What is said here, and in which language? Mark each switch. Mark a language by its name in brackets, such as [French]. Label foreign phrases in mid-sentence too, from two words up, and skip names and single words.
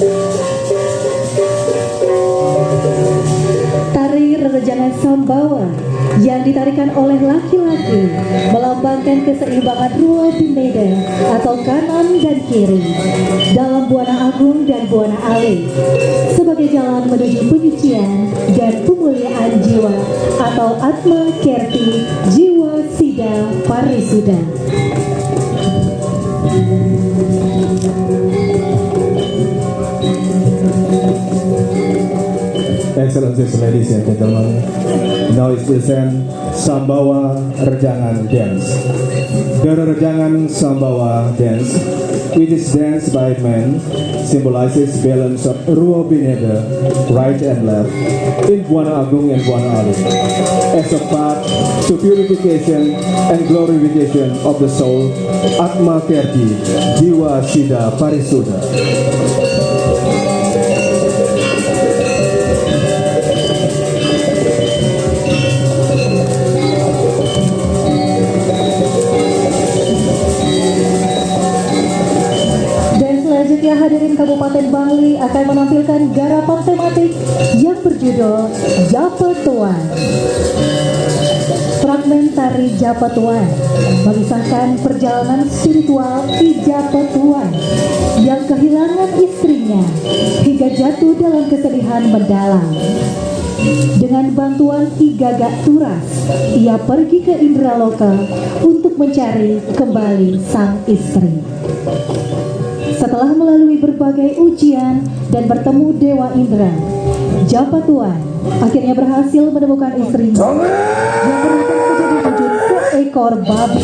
[Indonesian] Tari rerejangan Sambawa yang ditarikan oleh laki-laki melambangkan keseimbangan Rua Bineda atau kanan dan kiri dalam Buana Agung dan Buana Alit sebagai jalan menuju penyucian dan pemuliaan jiwa atau Atma Kerti Jiwa Sida Parisuda. [English] Excellencies, ladies and gentlemen, now is present Sambawa Rejangan Dance. The Rejangan Sambawa Dance, which is danced by men, symbolizes balance of Rua Bineda, right and left, in Buana Agung and Buana Alit, as a path to purification and glorification of the soul, Atma Kerti, Jiwa Sida Parisuda. [Indonesian] Selanjutnya hadirin Kabupaten Bangli akan menampilkan garapan tematik yang berjudul Japatuan. Fragmen tari Japatuan mengisahkan perjalanan spiritual Ki Japatuan yang kehilangan istrinya hingga jatuh dalam kesedihan mendalam. Dengan bantuan Ki Gagak Turas, ia pergi ke Indraloka untuk mencari kembali sang istri. Setelah melalui berbagai ujian dan bertemu Dewa Indra, Japatuan akhirnya berhasil menemukan istrinya yang berubah menjadi wujud seekor babi.